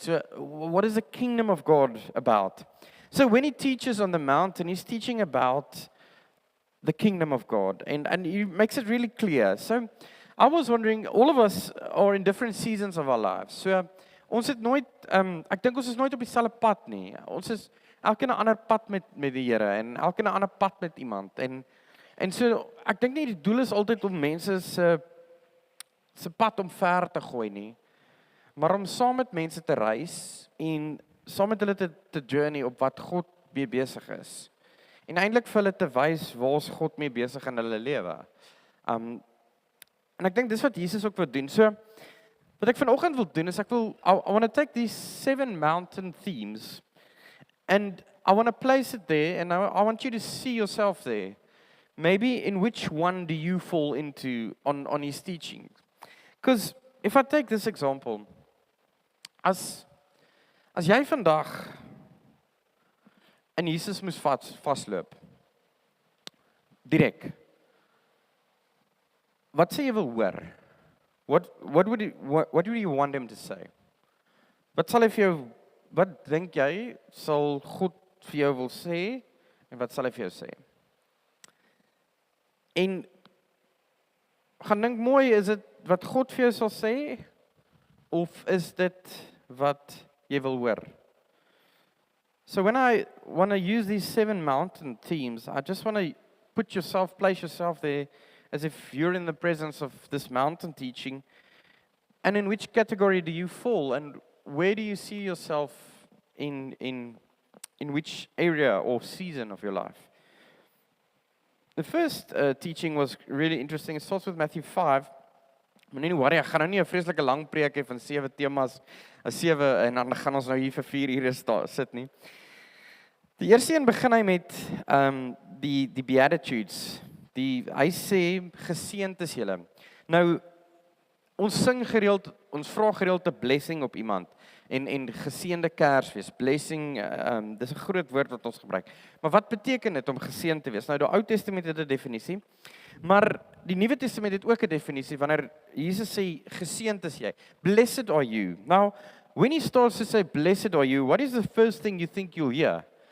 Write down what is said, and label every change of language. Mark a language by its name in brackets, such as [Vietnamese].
[English] So what is the kingdom of God about? So when he teaches on the mountain, he's teaching about the kingdom of God. And he makes it really clear. So I was wondering, all of us are in different seasons of our lives. [Afrikaans] So ons het nooit, ek dink ons is nooit op dieselfde pad nie. Ons is elkeen 'n ander pad met die Here en elkeen 'n ander pad met iemand. En so ek dink nie die doel is altyd om mense se pad omver te gooi nie, maar om saam met mense te reis en saam met hulle te journey op wat God mee besig is. En eintlik vir hulle te wys waar's God mee besig in hulle lewe. En ek dink dis wat Jesus ook wil doen. So wat ek vanoggend wil doen is [English] I want to take these 7 mountain themes and I want to place it there and I want you to see yourself there. Maybe in which one do you fall into on his teaching? Because if I take this example, [Afrikaans] as jy vandag in Jesus moes vasloop, direk, wat sê jy wil hoor? [English] What would you want him to say? [Afrikaans] Wat sal hy vir jou, wat dink jy sal God vir jou wil sê en wat sal hy vir jou sê? En gaan dink mooi, is dit wat God vir jou sal sê of is dit wat jy wil hoor? [English] So when I want to use these 7 mountain themes, I just want to place yourself there as if you're in the presence of this mountain teaching. And in which category do you fall? And where do you see yourself in which area or season of your life? The first teaching was really interesting. It starts with Matthew 5. [Afrikaans] Moenie worry, ek gaan nou nie 'n vreeslike lang preek hê van 7 temas, 7 en dan gaan ons nou hier vir 4 ure sit nie. Die eerste een begin hy met die Beatitudes. Hy sê geseënd is julle. Nou ons sing gereeld, ons vra gereeld 'n blessing op iemand en geseënde Kersfees. Blessing, dis 'n groot woord wat ons gebruik. Maar wat beteken dit om geseënd te wees? Nou die Ou Testament het 'n definisie, maar die Nuwe Testament het ook 'n definisie wanneer Jesus sê geseënd is jy. [English] Blessed are you. Now, when he starts to say blessed are you, what is the first thing you think you'll hear?